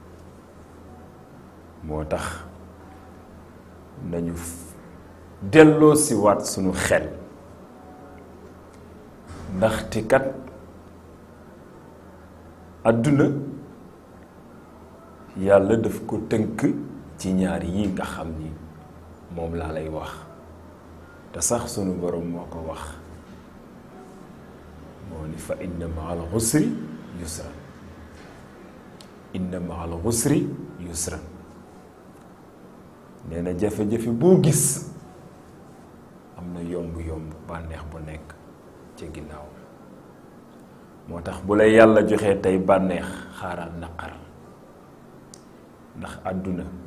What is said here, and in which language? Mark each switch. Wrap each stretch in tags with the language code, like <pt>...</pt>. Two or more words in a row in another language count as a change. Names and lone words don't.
<wo>moo tax nañu delloo si waat sunu xel ndaxte kat àdduna yàlla daf ko tënk ci ñaar yi nga xam ni moom laa lay wax te sax sunu borom moo ko wax moo ni fa</wo> <ar>إن مع العسر يسرا إن مع العسر يسرا</ar> <wo>nee na jafe-jafe boo gis am na yomb-yomb bànneex bu nekk ca ginnaaw moo tax bu la yàlla joxee tey bànneex xaaral naqar ndax àdduna</wo>